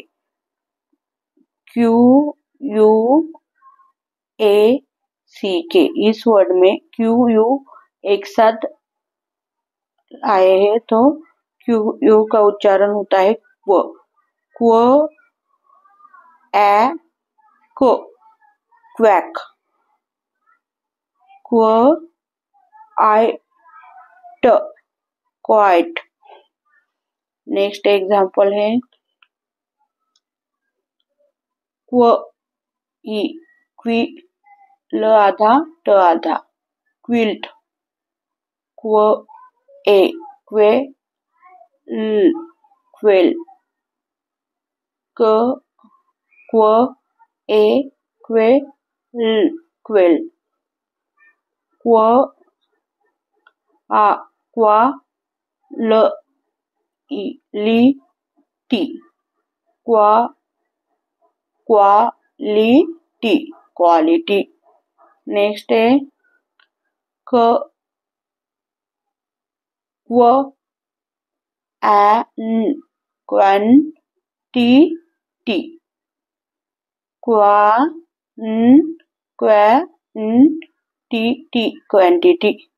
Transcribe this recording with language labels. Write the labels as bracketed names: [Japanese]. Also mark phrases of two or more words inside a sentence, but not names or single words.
[English] Q U A C K, [Hindi] इस वर्ड में [English] Q U [Hindi] एक साथ आए हैं, तो [English] Q U [Hindi] का उच्चारण होता है क्व, क्व ए को, क्वैक, क्व आई ट, क्वाइट। [English] next example [Hindi] है क्व ई, क्वी ल आधा ट आधा, [English] quilt, qu a que l, quail, qu a que l, quail, qu a qua l i li ty, qua quality, quality. next है qu n, quantity, quantity, quantity.